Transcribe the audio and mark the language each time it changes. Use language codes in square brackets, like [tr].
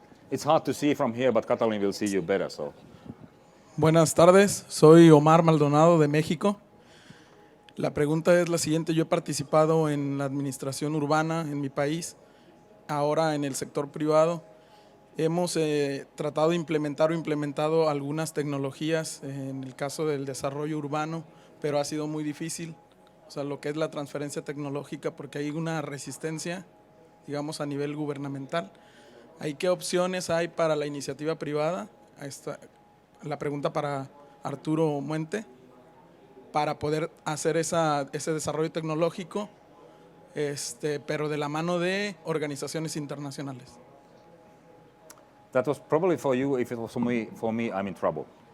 [en] It's hard to see from here, but Katalin will see you better. So. [es] Buenas tardes, soy Omar Maldonado de México. La pregunta es la siguiente: yo he participado en la administración urbana en mi país. Ahora en el sector privado hemos tratado de implementar o implementado algunas tecnologías en el caso del desarrollo urbano, pero ha sido muy difícil, o sea, lo que es la transferencia tecnológica, porque hay una resistencia, digamos, a nivel gubernamental. ¿Qué opciones hay para la iniciativa privada? La pregunta para Arturo Muente, para poder hacer ese desarrollo tecnológico, pero de la mano de organizaciones internacionales. [en] That was probably for you. If it was for me, I'm in trouble.